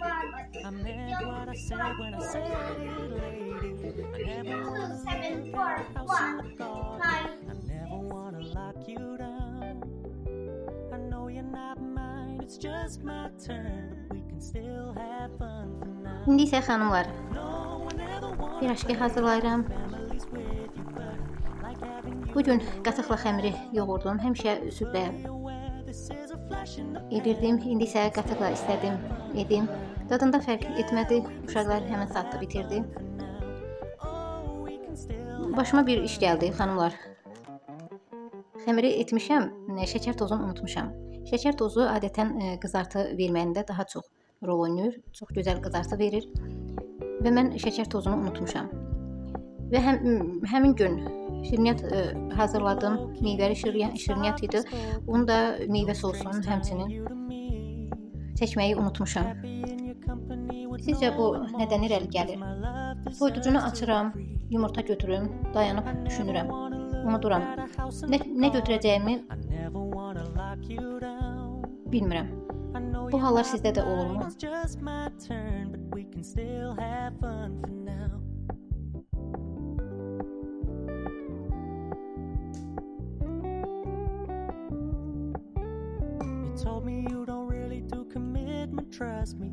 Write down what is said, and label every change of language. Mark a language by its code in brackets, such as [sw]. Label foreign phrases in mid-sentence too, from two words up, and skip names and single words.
[en] I'm never said when I said it, lady. I never wanna look at a house in the garden. I never wanna lock you down. I know you're not mine, it's just my turn. We can still have fun for now. [az] İndi isə xanımlar, [en] No one ever wanna [az] piraşki hazırlayıram. [en] families with you, but I like having you. [az] Bu gün qatıqla xəmiri yoğurdum. Həmişə südlə [en] Aware this is a flash in the [az] edirdim. İndi isə qatıqla istədim edim. Dadında fərq etmədi. Uşaqlar həmin saatda bitirdi. [en] oh, we can still [az] Başıma bir iş gəldi, xanımlar. Xəmiri etmişəm, şəkər tozunu unutmuşam. Şəkər tozu adətən qızartı verməyində daha çox rol oynayır. Çox gözəl qızartı verir. Və mən şəkər tozunu unutmuşam. Və həmin gün şirniyyat hazırladım. Meyvəli şirniyyat idi. Onu da meyvə sosunun həmçinin çəkməyi unutmuşam. Sizcə bu nədən irəli gəlir? Soyuducunu açıram, yumurta götürüm, dayanıb düşünürəm. Unuduram. Nə götürəcəyimi bilmirəm. Bu hallar sizdə də olurmu? [en] It's just my turn, but we can still have fun for now. You told me you don't really do commitment, trust me.